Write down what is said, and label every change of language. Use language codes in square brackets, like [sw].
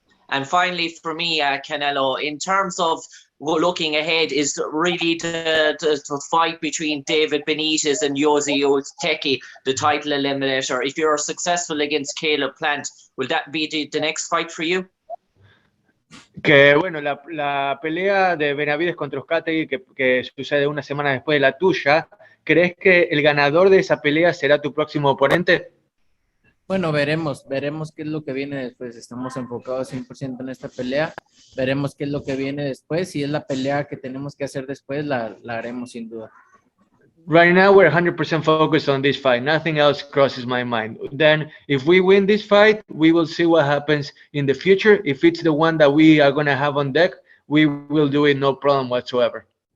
[en] And finally, for me, Canelo, in terms of looking ahead, is really the fight between David Benitez and Yosi Ozteki, the title eliminator. If you're successful against Caleb Plant, will that be the next fight for you? [es] Que bueno, la pelea de Benavides contra Ozcategui que sucede una semana después de la tuya, ¿crees que el ganador de esa pelea será tu próximo oponente? Bueno, veremos qué es lo que viene después. Estamos enfocados 100% en esta pelea. Veremos qué es lo que viene después. Si es la pelea que tenemos que hacer después, la haremos sin duda. [en] Right now, we're 100% focused on this fight. Nothing else crosses my mind. Then, if we win this fight, we will see what happens in the future. If it's the one that we are going to have on deck, we will do it, no problem whatsoever.